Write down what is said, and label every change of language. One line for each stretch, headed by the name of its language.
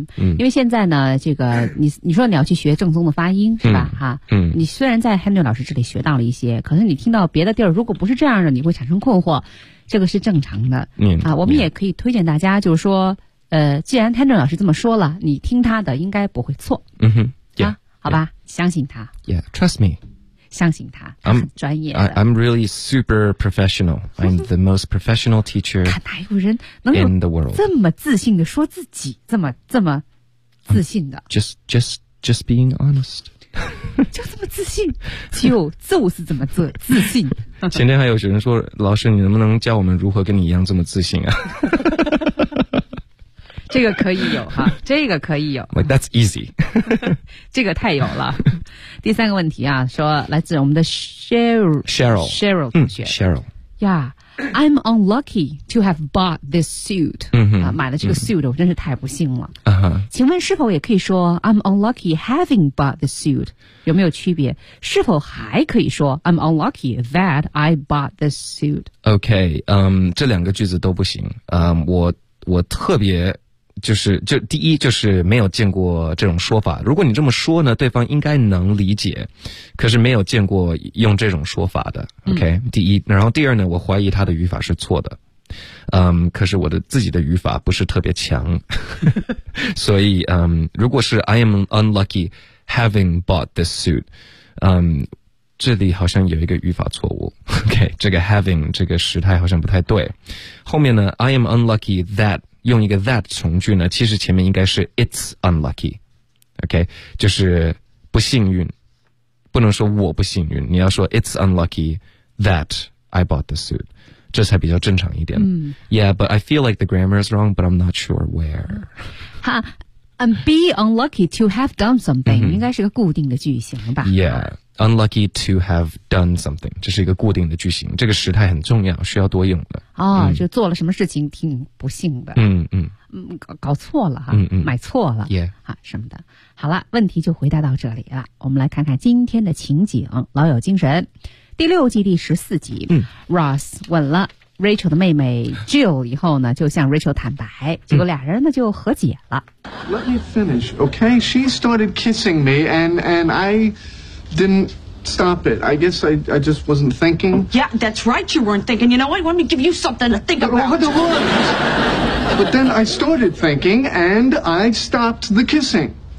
Chinese: 因为现在呢这个你说你要去学正宗的发音是吧，你虽然在 Henry 老师这里学到了一些，可是你听到别的地儿如果不是这样的你会产生困惑，这个是正常的。我们也可以推荐大家，就是说既然 Henry 老师这么说了，你听他的应该不会错。好吧。相信他。
English: Yeah, trust me.
Chinese: 相信他，他很专业的。
English: I'm really super professional. I'm the most professional teacher.
Chinese: 看哪有人能有
English: in the world
Chinese: 这么自信的说自己，这么自信的。
English: Just being honest.
Chinese: 就这么自信，就是这么自信。前天还有人说，老师你能不能教我们如何跟你一样这么自信啊？这个可以有哈，这个可以有。
English: Like, that's easy.
Chinese: 这个太有了。第三个问题啊，说来自我们的 Cheryl 同学。
English: Cheryl. Yeah, I'm unlucky to have bought this suit.
Chinese: 买了这个 suit, 我真是太不幸了。请问是否也可以说
English: I'm unlucky having bought this suit?
Chinese: 有没有区别？是否还可以说
English: I'm unlucky that I bought this suit?
Chinese: Okay, 这两个句子都不行。我特别就是就第一就是没有见过这种说法，如果你这么说呢对方应该能理解，可是没有见过用这种说法的。 OK， 第一。然后第二呢，我怀疑他的语法是错的，可是我的自己的语法不是特别强。所以如果是
English: I am unlucky having bought this suit，
Chinese: 这里好像有一个语法错误。 OK， 这个 having 这个时态好像不太对。后面呢 I am unlucky that，用一个 that 从句呢，其实前面应该是
English: it's unlucky， OK， 就是不幸运，不能说我不幸运，你要说 it's unlucky that I bought the suit，
Chinese: 这才比较正常一点。
English: Yeah, but I feel like the grammar is wrong, but I'm not sure where. And be unlucky to have done something，
Chinese: 应该是个固定的句型吧。
English: Yeah, unlucky to have done something，
Chinese: 这是一个固定的句型，这个时态很重要，需要多用的。就做了什么事情挺不幸的。搞错了哈，买错了。
English: Yeah.
Chinese: 什么的。好了，问题就回答到这里了。我们来看看今天的情景，老友精神。第六季第十四集，Ross 稳了Rachel 的妹妹 Jill 以后呢就向 Rachel 坦白，结果俩人呢就和解了。
English: Let me finish, okay? She started kissing me and I didn't stop it. I guess I just wasn't thinking. Yeah, that's right, you weren't thinking. You know what? Let me give you something to think about. But then I started thinking and I stopped the kissing.